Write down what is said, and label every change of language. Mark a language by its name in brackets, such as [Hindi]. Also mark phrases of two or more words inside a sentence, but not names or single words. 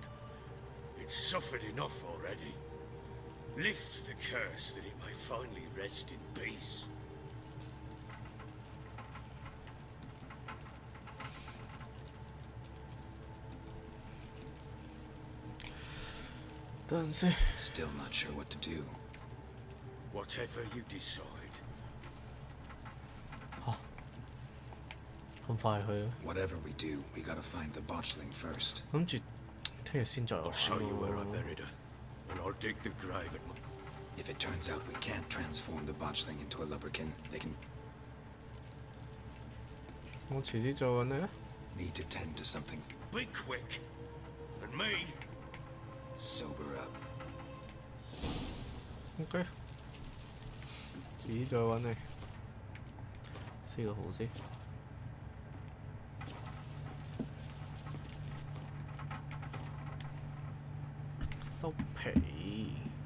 [English] It's suffered enough already. Lift the curse that it may finally rest in peace. Still not sure what to do. Whatever you decide. [Cantonese] 咁快去啊！ [English] Whatever we do, we gotta find the botchling first. [Cantonese] 諗住聽日先再玩 [English] I'll show you where I [Cantonese] 咯。 [English] buried her, and I'll dig the grave at my... If it turns out we can't transform the botchling into a lubberkin, they can [Cantonese] 我遲啲再揾你啦。 [English] need to tend to something. Be quick. And me... Sober up. [Cantonese] OK，遲啲再揾你。4個號先。收皮。